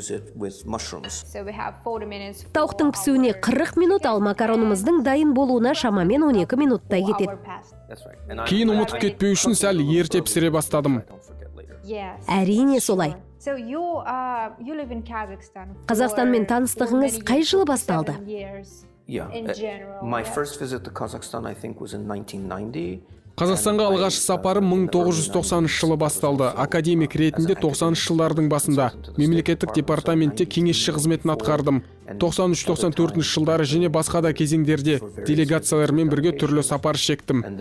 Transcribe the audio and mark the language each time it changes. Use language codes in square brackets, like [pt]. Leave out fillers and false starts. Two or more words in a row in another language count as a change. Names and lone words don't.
[kk] Тауықтың пісуіне 40 минут, ал макаронымыздың дайын болуына шамамен 12 минуттай кетеді. Кейін ұмытып кетпеу үшін сәл ерте пісіре бастадым. Әрине солай. Қазақстанмен таныстығыңыз қай жылы басталды? [en] My first visit to Kazakhstan, I think, was in 1990. [kk] Қазақстанға алғашқы сапарым 1990 жылы басталды. Академик ретінде 90 жылдардың басында мемлекеттік департаментте кеңесші қызметін атқардым. 93-94 жылдары және басқа да кезеңдерде делегациялармен бірге түрлі сапар шектім.